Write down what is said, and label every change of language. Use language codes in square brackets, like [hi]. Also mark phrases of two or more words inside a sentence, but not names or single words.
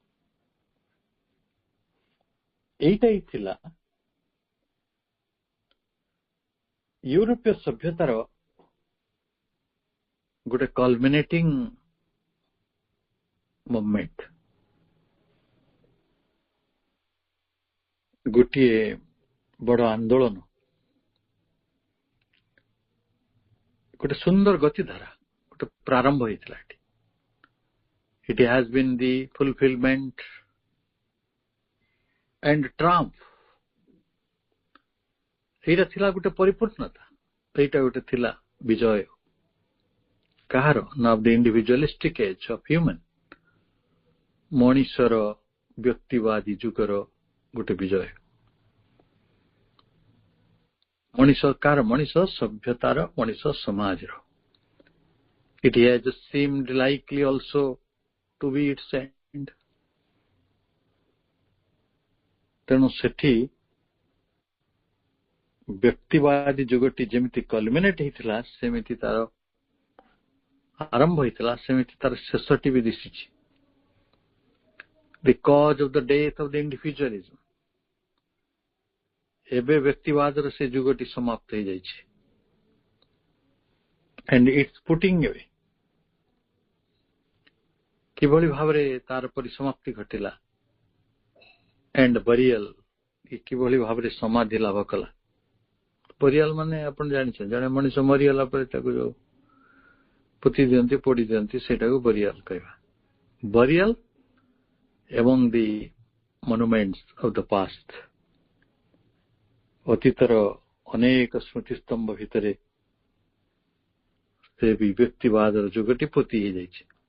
[or] ଏଇଟା ହିଁ ଥିଲା ୟୁରୋପୀୟ ସଭ୍ୟତାର ଗୋଟେ [en] culminating movement, [or] ଗୋଟିଏ ବଡ ଆନ୍ଦୋଳନ। ଗୋଟେ ସୁନ୍ଦର ଗତିଧାରା ଗୋଟେ ପ୍ରାରମ୍ଭ ହେଇଥିଲା ଏଠି। [en] It has been the fulfillment and triumph. [or] ଏଇଟା ଥିଲା ଗୋଟେ ପରିପୂର୍ଣ୍ଣତା, ଏଇଟା ଗୋଟେ ଥିଲା ବିଜୟ। କାହାର ନା [en] of the individualistic age of human, [or] ମଣିଷର ବ୍ୟକ୍ତିବାଦୀ ଯୁଗର ଗୋଟେ ବିଜୟ। ମଣିଷ କାହାର? ମଣିଷ ସଭ୍ୟତାର, ମଣିଷ ସମାଜର। [en] It has seemed likely also to be its end. [or] ତେଣୁ ସେଠି ବ୍ୟକ୍ତିବାଦୀ ଯୁଗଟି ଯେମିତି କଲମିନେଟ୍ ହେଇଥିଲା, ସେମିତି ତାର ଆରମ୍ଭ ହେଇଥିଲା, ସେମିତି ତାର ଶେଷଟି ବି ଦିଶିଛି। [en] The cause of the death of the individualism. [or] ଏବେ ବ୍ୟକ୍ତିବାଦର ସେ ଯୁଗଟି ସମାପ୍ତ ହେଇଯାଇଛି। [en] And it's putting away. [or] କିଭଳି ଭାବରେ ତାର ପରିସମାପ୍ତି ଘଟିଲା, [en] and burial, [or] କିଭଳି ଭାବରେ ସମାଧି ଲାଭ କଲା। ବରିଆଲ ମାନେ ଆପଣ ଜାଣିଛନ୍ତି, ଜଣେ ମଣିଷ ମରିଗଲା ପରେ ତାକୁ ଯୋଉ ପୋତି ଦିଅନ୍ତି, ପୋଡ଼ି ଦିଅନ୍ତି, ସେଇଟାକୁ ବରିଆଲ କହିବା। ବରିଆଲ ଏବଂ [en] the monuments of the past, [or] ଅତୀତର ଅନେକ ସ୍ମୃତିସ୍ତମ୍ଭ ଭିତରେ ସେ ବି ବ୍ୟକ୍ତିବାଦର ଯୁଗଟି ପୋତି ହେଇଯାଇଛି।